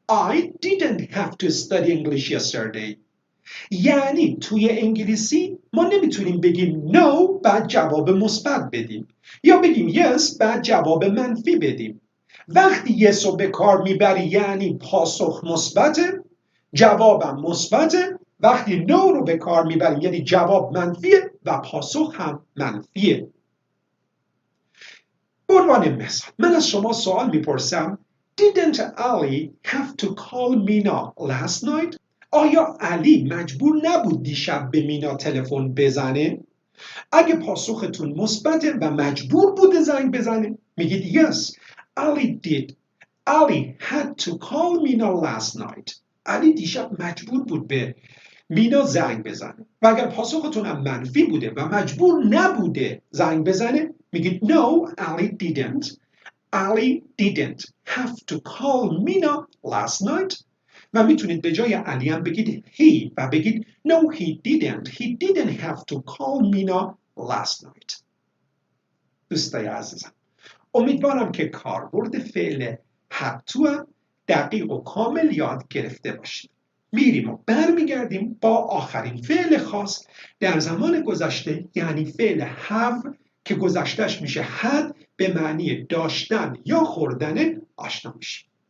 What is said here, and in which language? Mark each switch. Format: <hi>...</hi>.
<en>I didn't have to study English yesterday.</en> <fa>یعنی توی انگلیسی ما نمیتونیم بگیم no بعد جواب مثبت بدیم یا بگیم yes بعد جواب منفی بدیم. وقتی yes رو به کار میبری یعنی پاسخ مثبته، جوابم مثبته. وقتی no رو به کار میبریم یعنی جواب منفیه و پاسخ هم منفیه. به عنوان مثال من از شما سوال میپرسم</fa> <en>Didn't Ali have to call Mina last night?</en> <fa>آیا علی مجبور نبود دیشب به مینا تلفن بزنه؟ اگه پاسختون مثبته و مجبور بوده زنگ بزنه میگید</fa> <en>yes Ali did. Ali had to call Mina last night.</en> <fa>علی دیشب مجبور بود به مینا زنگ بزنه. و اگر پاسختون هم منفی بوده و مجبور نبوده زنگ بزنه میگید</fa> <en>no Ali didn't. Ali didn't have to call Mina last night.</en> <fa>و میتونید به جای علی هم بگید he و بگید</fa> <en>no he didn't. He didn't have to call Mina last night.</en> <fa>دوستای عزیزم امیدوارم که کاربرد فعل had to دقیق و کامل یاد گرفته باشید. میریم و برمیگردیم با آخرین فعل خاص در زمان گذشته یعنی فعل have که گذشتهش میشه had به معنی داشتن یا خوردن آشنا میشیم.</fa>